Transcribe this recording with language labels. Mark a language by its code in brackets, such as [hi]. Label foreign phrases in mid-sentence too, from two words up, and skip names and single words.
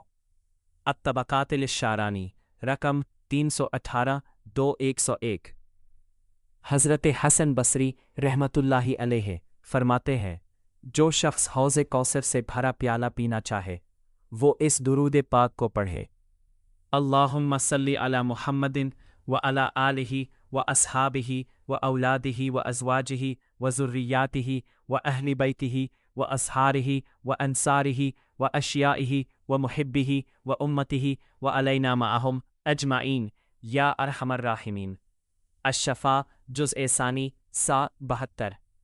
[ur] الطبقات للشارانی رقم 318 2101 حضرت حسن بصری رحمت اللہ علیہ فرماتے ہیں، جو شخص حوض کوثر سے بھرا پیالہ پینا چاہے وہ اس درود پاک کو پڑھے، [ar] اللہم صلی علی محمد وعلی آلہ واصحابہ واولادہ وازواجہ وذریاتہ واہل بیتہ واصحارہ وانصارہ واشیائہ ومحبہ وامتہ وعلینا معہم اجمعین یا ارحم الراحمین۔ [ur] الشفاء جزء ثانی 72